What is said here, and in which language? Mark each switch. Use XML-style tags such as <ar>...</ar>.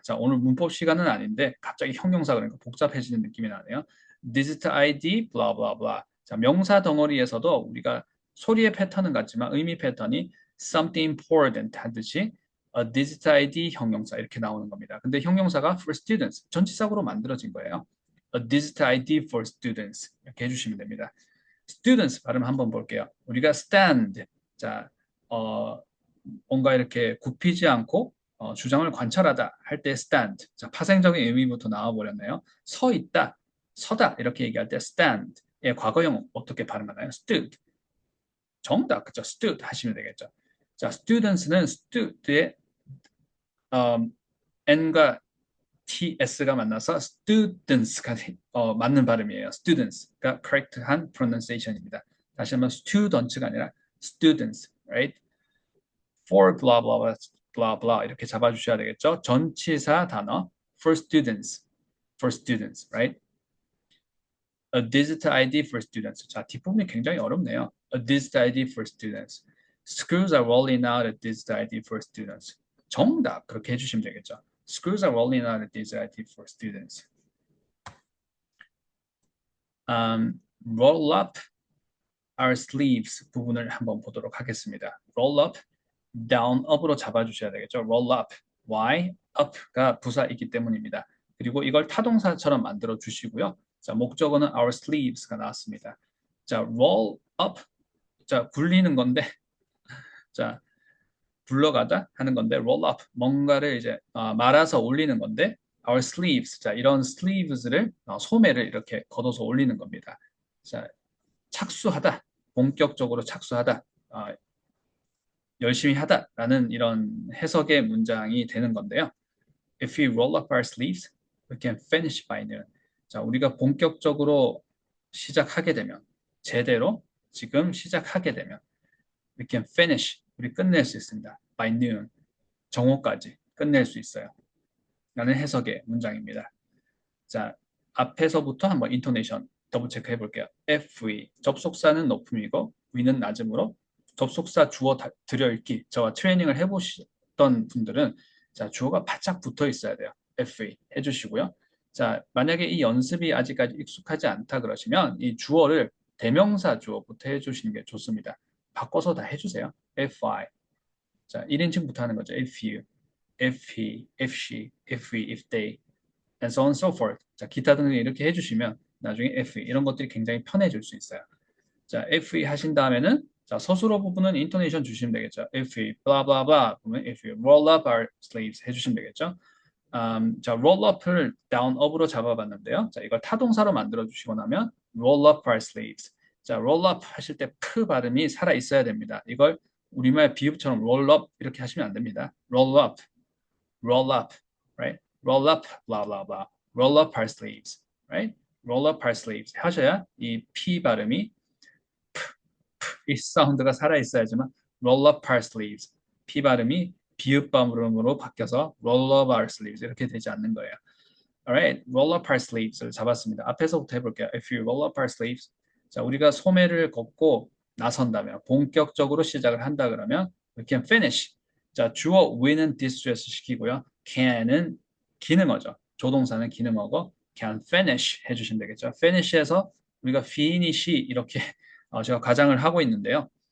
<ko>자, 오늘 문법 시간은 아닌데 갑자기 형용사 그러니까 복잡해지는 느낌이 나네요.</ko> <en>digital ID, blah, blah, blah.</en> <ko>자, 명사 덩어리에서도 우리가 소리의 패턴은 같지만 의미 패턴이 something important 하듯이 digital ID 형용사 이렇게 나오는 겁니다. 근데 형용사가 for students 전치사구로 만들어진 거예요.</ko> <en>A digital ID for students 이렇게 해주시면 됩니다.</en> <ko>students 발음 한번 볼게요. 우리가 stand 자 뭔가 이렇게 굽히지 않고 주장을 관찰하다 할 때 stand 자 파생적인 의미부터 나와버렸네요. 서 있다, 서다 이렇게 얘기할 때 stand의 과거형 어떻게 발음하나요? stood 정답 그죠? stood 하시면 되겠죠. 자 students는 stud의 n과 ts가 만나서 students가 맞는 발음이에요. students가 correct한 pronunciation입니다. 다시 한번 students가 아니라 students, right?</ko> <en>for blah blah blah blah blah</en> <ko>이렇게 잡아주셔야 되겠죠. 전치사 단어</ko> <en>for students, right? A digital ID for students.</en> <ko>자 뒷부분이 굉장히 어렵네요.</ko> <en>A digital ID for students. Schools are rolling out a digital ID for students.</en> <ko>정답 그렇게 해주시면 되겠죠.</ko> <en>Schools are rolling out a digital ID for students.</en> <ko>Roll up our sleeves 부분을 한번 보도록 하겠습니다.</ko> <en>Roll up, down, up으로</en> <ko>잡아주셔야 되겠죠.</ko> <en>Roll up, why?</en> <ko>up가 부사이기 때문입니다. 그리고 이걸 타동사처럼 만들어 주시고요. 자, 목적어는 our sleeves가 나왔습니다. 자, roll up, 자, 굴리는 건데, 자, 굴러가다 하는 건데, roll up, 뭔가를 이제 말아서 올리는 건데, our sleeves, 자, 이런 sleeves를 소매를 이렇게 걷어서 올리는 겁니다. 자, 착수하다, 본격적으로 착수하다, 열심히 하다라는 이런 해석의 문장이 되는 건데요.</ko> <en>If we roll up our sleeves, we can finish by noon.</en> <ko>자, 우리가 본격적으로 시작하게 되면, 제대로 지금 시작하게 되면,</ko> <en>we can finish,</en> <ko>우리 끝낼 수 있습니다. by noon, 정오까지 끝낼 수 있어요. 라는 해석의 문장입니다. 자, 앞에서부터 한번 인토네이션 더블 체크 해볼게요. if we, 접속사는 높음이고 we는 낮음으로 접속사 주어 들여읽기 저와 트레이닝을 해보셨던 분들은 자 주어가 바짝 붙어 있어야 돼요. if we 해주시고요. 자 만약에 이 연습이 아직까지 익숙하지 않다 그러시면 이 주어를 대명사 주어부터 해주시는 게 좋습니다. 바꿔서 다 해주세요. if I 자 1인칭부터 하는 거죠.</ko> <en>if you, if he, if she, if we, if they and so on and so forth.</en> <ko>자, 기타 등등 이렇게 해주시면 나중에 if 이런 것들이 굉장히 편해질 수 있어요. 자, if 하신 다음에는 자, 서술어 부분은 인토네이션 주시면 되겠죠.</ko> <en>if we blah blah blah</en> <ko>그러면</ko> <en>if we roll up our sleeves</en> <ko>해주시면 되겠죠. 자, roll up을 down up으로 잡아봤는데요. 자, 이걸 타동사로 만들어 주시고 나면 roll up our sleeves. 자, roll up 하실 때 프 발음이 살아 있어야 됩니다. 이걸 우리말 비읍처럼 roll up 이렇게 하시면 안 됩니다.</ko> <en>roll up, right? roll up, blah, blah, blah. roll up our sleeves. right?</en> <ko>roll up our sleeves 하셔야 이 P 발음이 이 사운드가 살아있어야지만 roll up our sleeves P 발음이 비읍 발음으로 바뀌어서 roll up our sleeves 이렇게 되지 않는 거예요.</ko> <en>Alright, roll up our sleeves를</en> <ko>잡았습니다. 앞에서부터 해볼게요.</ko> <en>If you roll up our sleeves,</en> <ko>자 우리가 소매를 걷고 나선다면 본격적으로 시작을 한다 그러면</ko> <en>we can finish.</en> <ko>자 주어 we는 distress 시키고요. can은 기능어죠. 조동사는 기능어고 can finish 해주시면 되겠죠. finish에서 우리가 finish이 이렇게 제가 가장을 하고 있는데요.</ko>